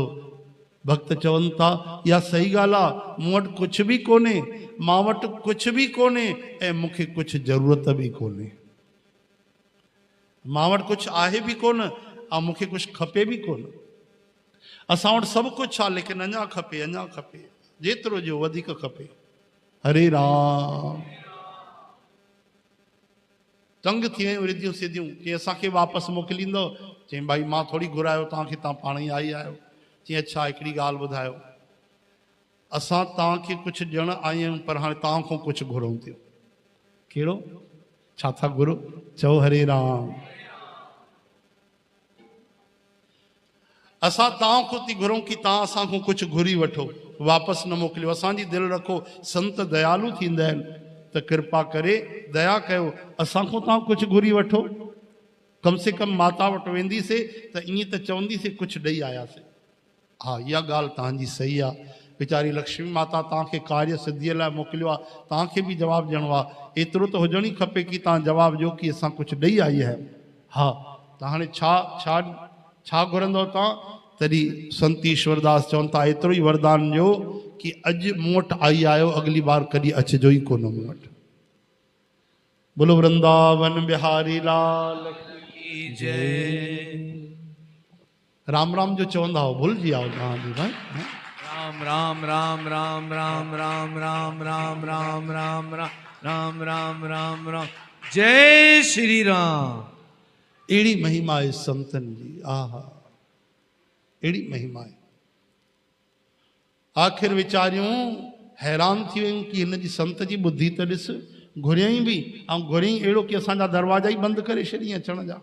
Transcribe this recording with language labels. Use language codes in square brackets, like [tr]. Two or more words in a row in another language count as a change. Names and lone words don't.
[sd] भक्त चवनि था इहा सही ॻाल्हि आहे, मूं वटि कुझु बि कोन्हे, मां वटि कुझु बि कोन्हे ऐं मूंखे कुझु ज़रूरत बि कोन्हे। मां वटि कुझु आहे बि कोन ऐं मूंखे कुझु खपे बि कोन। असां वटि सभु कुझु आहे लेकिन अञा खपे, अञा खपे, जेतिरो जो वधीक खपे। हरे राम। तंग थी वियूं रिधियूं सिधियूं कि असांखे वापसि मोकिलींदो? चई भाई मां थोरी घुरायो तव्हांखे, तव्हां पाण ई आई आहियो। चई अच्छा हिकिड़ी ॻाल्हि ॿुधायो, असां तव्हांखे कुझु ॾियणु आया आहियूं पर हाणे तव्हां खां कुझु घुरूं थियूं। कहिड़ो? छा था घुरो? चओ हरे राम। असां तव्हां खां थी घुरूं कि तव्हां असांखां कुझु घुरी वठो, वापसि न मोकिलियो। असांजी दिलि रखो, संत दयालु थींदा आहिनि त कृपा करे दया कयो, असांखां तव्हां कुझु घुरी वठो। [hi] कम से कम [sd] माता वटि वेंदीसीं त ईअं त चवंदीसीं कुझु ॾेई आयासीं। हा इहा ॻाल्हि तव्हांजी सही आहे, वीचारी लक्ष्मी माता तव्हांखे कार्य सिद्धीअ लाइ मोकिलियो आहे, तव्हांखे बि जवाबु ॾियणो आहे। एतिरो त हुजणु ई खपे कि तव्हां जवाबु ॾियो कि असां कुझु ॾेई आई आहियूं। हा त हाणे छा छा छा घुरंदव तव्हां? तॾहिं संत ईश्वरदास चवनि था एतिरो ई वरदान ॾियो कि अॼु मूं वटि आई आहियो, अगली बार कॾहिं अचिजो ई कोन मूं वटि। [hi] बोलो वृंदावन बिहारी लाल की जय। [sd] राम राम जो चवंदा हो, भुलिजी आओ तव्हां बि भाई। राम राम राम राम राम राम राम राम राम राम राम राम राम राम। [hi] जय श्री राम। [sd] अहिड़ी महिमा आहे संतनि जी। आहा अहिड़ी महिमा आहे। आख़िर वीचारियूं हैरान थी वियूं कि हिन जी संत जी ॿुधी त ॾिस, घुरियईं बि ऐं घुरियईं अहिड़ो कि असांजा दरवाजा ई बंदि करे छॾियईं अचण जा।